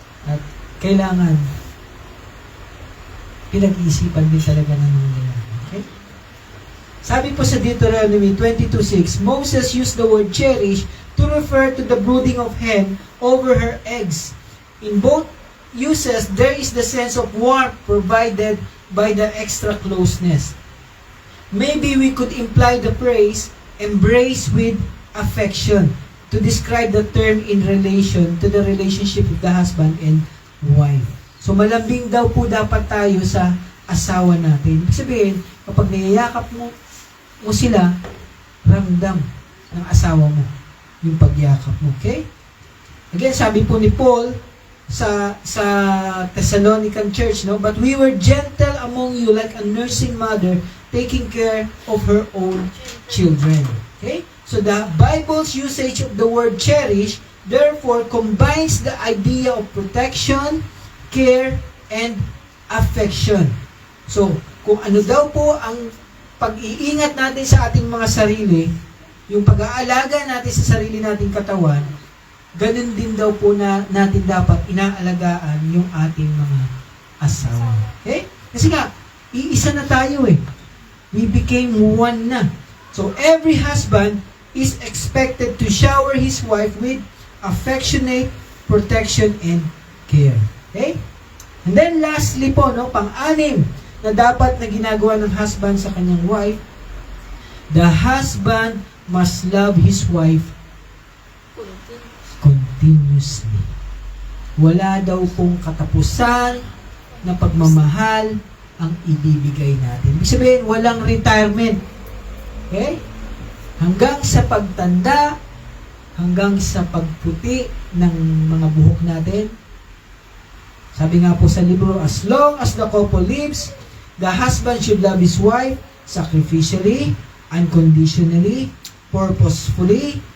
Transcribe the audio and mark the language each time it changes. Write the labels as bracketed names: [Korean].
[Filipino] At kailangan pinag-iisipan din talaga ng mga lalaki. Okay? Sabi po sa [English] Deuteronomy 22:6, Moses used the word cherish to refer to the brooding of hen over her eggs. In both uses, there is the sense of warmth provided by the extra closeness. Maybe we could imply the phrase, embrace with affection, to describe the term in relation to the relationship of the husband and wife. [Filipino] So malambing daw po dapat tayo sa asawa natin. Ibig sabihin, kapag niyayakap mo sila, ramdam ng asawa mo yung pagyakap mo. Okay? Again, sabi po ni Paul sa Thessalonican church, no? [English] But we were gentle among you like a nursing mother taking care of her own children. Okay? So the Bible's usage of the word cherish therefore combines the idea of protection, care, and affection. [Filipino] So, kung ano daw po ang pag-iingat natin sa ating mga sarili, yung pag-aalaga natin sa sarili nating katawan, ganun din daw po natin dapat inaalagaan yung ating mga asawa. Okay? Kasi nga, iisa na tayo eh. [English] We became one [Filipino] na. [English] So, every husband is expected to shower his wife with affectionate protection and care. Okay? And then lastly po, no, [Filipino] pang-anim na dapat na ginagawa ng husband sa kanyang wife, [English] the husband must love his wife continuously. [Filipino] Wala daw pong katapusan na pagmamahal ang ibibigay natin. Ibig sabihin, walang retirement. Okay? Hanggang sa pagtanda, hanggang sa pagputi ng mga buhok natin. Sabi nga po sa libro, [English] as long as the couple lives, the husband should love his wife sacrificially, unconditionally, purposefully.